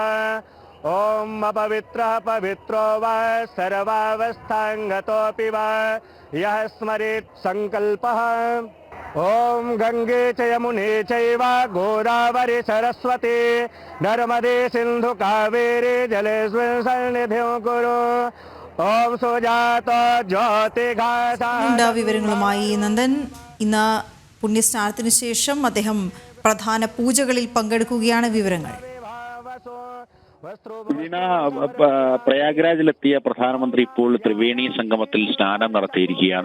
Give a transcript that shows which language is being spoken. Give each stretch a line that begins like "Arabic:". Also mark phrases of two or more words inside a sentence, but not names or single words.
Sanskrit: ॐ अपवित्रः पवित्रो वा सर्वावस्थाङ्गतोऽपि वा यः स्मरेत् सङ्कल्पः. ॐ गङ्गे च यमुने चैव गोदावरी सरस्वती नर्मदे सिन्धु कावेरी जलेऽस्मिन् सन्निधिं कुरु. ഓം സുജാത ജ്യോതിഘാസ.
Malayalam: വിവരങ്ങളുമായി നന്ദൻ. ഇന്ന് പുണ്യസ്നാനത്തിന് ശേഷം അദ്ദേഹം പ്രധാന പൂജകളിൽ പങ്കെടുക്കുകയാണ്. വിവരങ്ങൾ പ്രയാഗ്രാജിലെത്തിയ പ്രധാനമന്ത്രി ഇപ്പോൾ ത്രിവേണി സംഗമത്തിൽ സ്നാനം നടത്തിയിരിക്കുകയാണ്.